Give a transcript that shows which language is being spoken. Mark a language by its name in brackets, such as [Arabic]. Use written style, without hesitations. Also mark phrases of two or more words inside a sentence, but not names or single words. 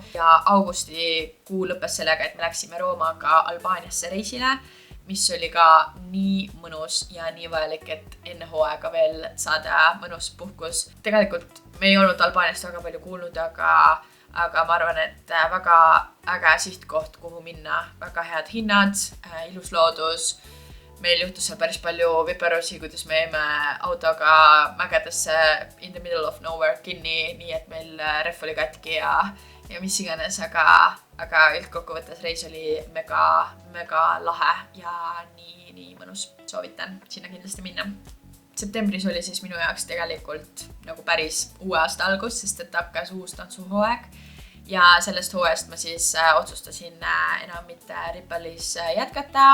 [Estonian] Ja augusti kuu lõppes sellega, et me läksime Roomaga Albaaniasse reisile, mis oli ka nii mõnus ja nii vajalik, et enne hooaega veel saada mõnus puhkus. Tegelikult me ei olnud Albaaniast väga palju kuulnud, aga ma arvan, et väga äge sihtkoht, kuhu minna. Väga head hinnad, ilus loodus. Meil juhtus seal päris palju viperusi, kuidas me jäime autoga mägedesse [English] in the middle of nowhere [Estonian] kinni, nii et meil ref oli katki ja mis iganes, aga üldkokkuvõttes reis oli mega lahe ja nii mõnus. Soovitan sinna kindlasti minna. Septembris oli siis minu jaoks tegelikult nagu päris uue aasta algus, sest et hakkas uus tantsuhooaeg ja sellest hooajast ma siis otsustasin enam mitte Ripple'is jätkata.